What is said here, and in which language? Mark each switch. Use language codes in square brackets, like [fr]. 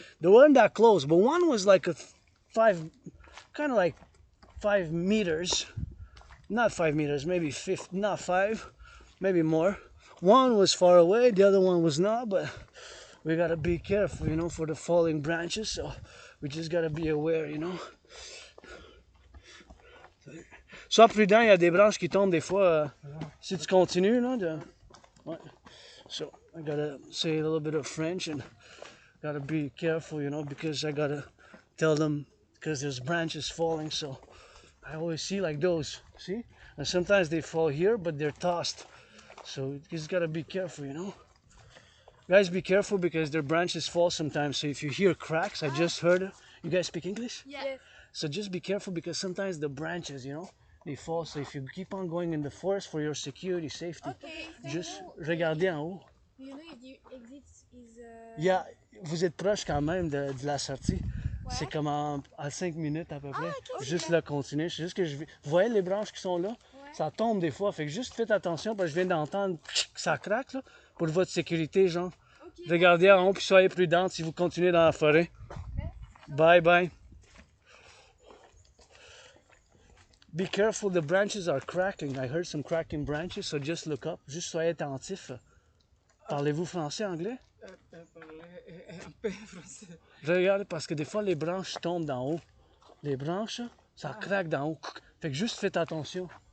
[en] They weren't that close, but one was like a 5, kind of like 5 meters. Not 5 meters, maybe 5, not 5, maybe more. One was far away, the other one was not, but we gotta be careful, you know, for the falling branches. So we just gotta be aware, you know. [fr] Sois prudent, il y a des branches qui tombent des fois. Si tu continues, là, ouais. [en] So I gotta say a little bit of French and gotta be careful, you know, because I gotta tell them because there's branches falling. So I always see like those, see, and sometimes they fall here, but they're tossed. So you just gotta be careful, you know. Guys, be careful because their branches fall sometimes. So if you hear cracks, I just heard. You guys speak English? Yes. So just be careful because sometimes the branches, you know, they fall. So if you keep on going in the forest for your security, safety, just [fr] regardez en haut. [en] Do you know if the exit is... [fr] Yeah, vous êtes proche quand même de la sortie. Ouais. C'est comme à 5 minutes à peu près. Okay. Juste là, continuer. C'est juste que vous voyez les branches qui sont là? Ouais. Ça tombe des fois. Fait que juste faites attention parce que je viens d'entendre que ça craque là, pour votre sécurité, genre. Okay. Regardez en haut puis soyez prudents si vous continuez dans la forêt. Merci. Bye bye. [en] Be careful, the branches are cracking. I heard some cracking branches, so just look up. [fr] Juste soyez attentifs. Parlez-vous français, anglais? Un peu français. Regarde, parce que des fois, les branches tombent d'en haut. Les branches, ça craque d'en haut. Fait que juste faites attention.